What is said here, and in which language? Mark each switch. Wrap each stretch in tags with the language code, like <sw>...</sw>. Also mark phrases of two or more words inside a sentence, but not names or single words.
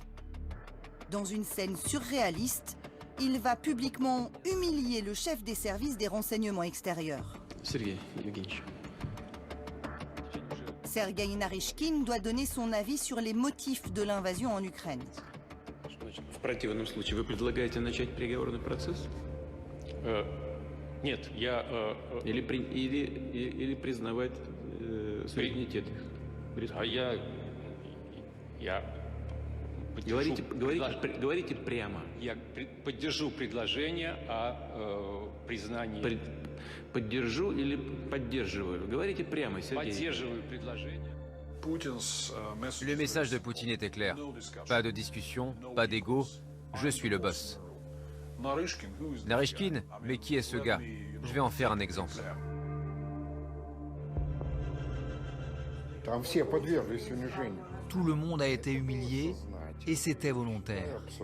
<fr>Dans une scène surréaliste, il va publiquement humilier le chef des services des renseignements extérieurs. Sergueï Naryshkin doit donner son avis sur les motifs de l'invasion en Ukraine.</fr> <ru>В противном случае вы предлагаете начать переговорный процесс? Нет, я или признавать суверенитет. А я говорите прямо. Я поддержу предложение о признании. Поддержу или поддерживаю? Говорите прямо, Сергей. Поддерживаю предложение.</ru> <fr>Le message de Poutine était clair. Pas de discussion, pas d'ego, je suis le boss. Naryshkin, mais qui est ce gars? Je vais en faire un exemple. Tout le monde a été humilié et c'était volontaire.</fr>